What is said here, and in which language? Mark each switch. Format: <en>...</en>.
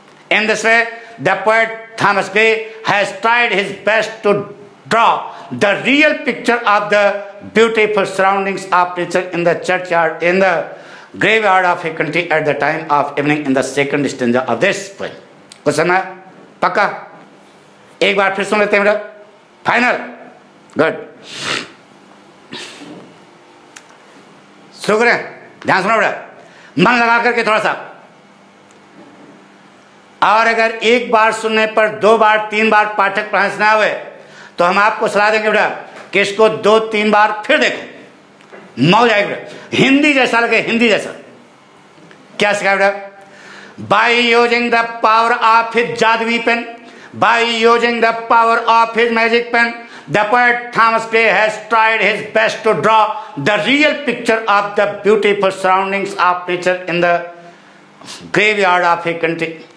<en>In this way, the poet Thomas Gray has tried his best to draw the real picture of the beautiful surroundings of nature in the churchyard, in the graveyard of a country at the time of evening, in the second stanza of this poem.</en> <hi>कुछ समझ पक्का? एक बार फिर सुन लेते हैं बेटा, final, good, शुरू करें, ध्यान सुनो बेटा, मन लगा करके थोड़ा सा। और अगर एक बार सुनने पर 2 बार 3 बार पाठक पढ़ाने से ना हुए तो हम आपको सलाह देंगे बेटा कि इसको 2-3 बार फिर देखो, मौज आएगी बेटा, हिंदी जैसा लगे, हिंदी जैसा। क्या सिखाया बेटा?</hi> <en>By using the power of his jadwi pen, by using the power of his magic pen, the poet Thomas Gray has tried his best to draw the real picture of the beautiful surroundings of nature in the graveyard of a country.</en>